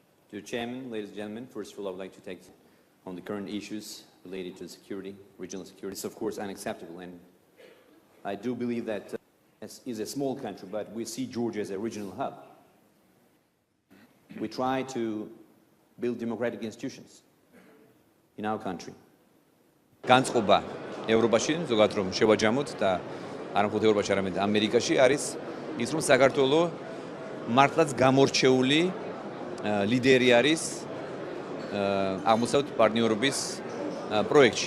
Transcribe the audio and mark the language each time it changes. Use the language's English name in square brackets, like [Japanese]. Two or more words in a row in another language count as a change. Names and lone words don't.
[English] Dear Chairman, ladies and gentlemen, first of all, I would like to take on the current issues related to security, regional security. It's of course unacceptable, and I do believe that is a small country, but we see Georgia as a regional hub. We try to build democratic institutions in our country. [Georgian] განწყობა ევროპაში, ზოგადად რომ შევაჯამოთ და არა მხოლოდ ევროპაში, არამედ ამერიკაში არის ის, რომ საქართველო მართლაც გამორჩეული ლიდერი არის აღმოსავლეთ პარტნიორობის პროექტში.